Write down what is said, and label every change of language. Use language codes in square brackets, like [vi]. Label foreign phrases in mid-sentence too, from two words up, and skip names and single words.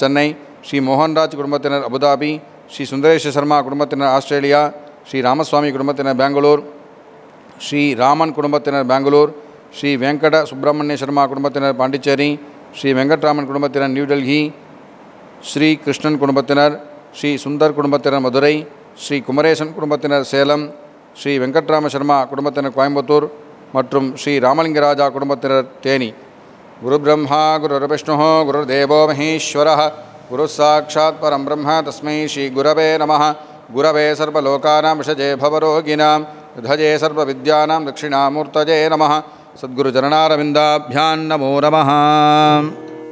[ta] சென்னை, ஸ்ரீ மோகன்ராஜ் குடும்பத்தினர் அபுதாபி, ஸ்ரீ சுந்தரேஷ் சர்மா குடும்பத்தினர் ஆஸ்திரேலியா, ஸ்ரீ ராமசுவாமி குடும்பத்தினர் பெங்களூர், ஸ்ரீ ராமன் குடும்பத்தினர் பெங்களூர், ஸ்ரீ வெங்கட சுப்பிரமணிய சர்மா குடும்பத்தினர் பாண்டிச்சேரி, ஸ்ரீ வெங்கட்ராமன் குடும்பத்தினர் நியூ டெல்லி, ஸ்ரீ கிருஷ்ணன் குடும்பத்தினர், ஸ்ரீ சுந்தர் குடும்பத்தினர் மதுரை, ஸ்ரீ குமரேசன் குடும்பத்தினர் சேலம், ஸ்ரீ வெங்கட்ராம சர்மா குடும்பத்தினர் கோயம்புத்தூர் மற்றும் ஸ்ரீ ராமலிங்கராஜா குடும்பத்தினர் தேனி. [sa] गुरु ब्रह्मा गुरु विष्णु गुरु देवो महेश्वर गुरु साक्षात् परम् ब्रह्म तस्मै श्री गुरवे नमः. गुरवे सर्वलोकानाम् भिषजे भवरोगिणाम् निधये सर्वविद्यानाम् दक्षिणामूर्तये नमः. सद्गुरु चरणारविन्दाभ्यां नमो नमः.